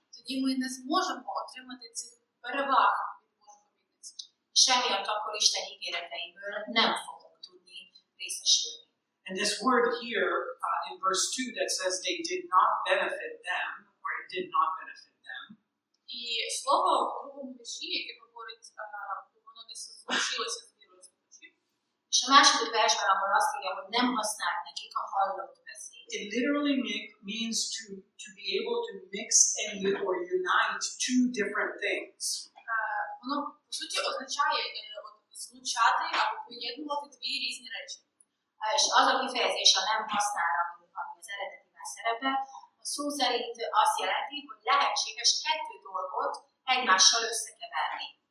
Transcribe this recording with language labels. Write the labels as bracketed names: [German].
[Ukrainian] Тоді ми не зможемо отримати цих переваг від Божої обітниці. [Hungarian] Semmiatt akkor Isten ígéreteiből nem fogunk tudni részesülni. [English] And this word here in verse 2 that says they did not benefit them, or it did not benefit them, [Ukrainian] І слово в другому вірші, яке говорить, воно не злучилося з вірою слухачів. [Hungarian] És a második versben, ahol azt írja, hogy nem használt nekik a hallott beszéd. [English] it literally means to be able to mix and or unite two different things. [Ukrainian] Воно, по суті, означає злучати або поєднувати дві різні речі. [Hungarian] És az a kifejezés, a nem használ, ami az eredetiben szerepel, a szó szerint azt jelenti, hogy lehetséges kettő dolgot egymással összekeverni.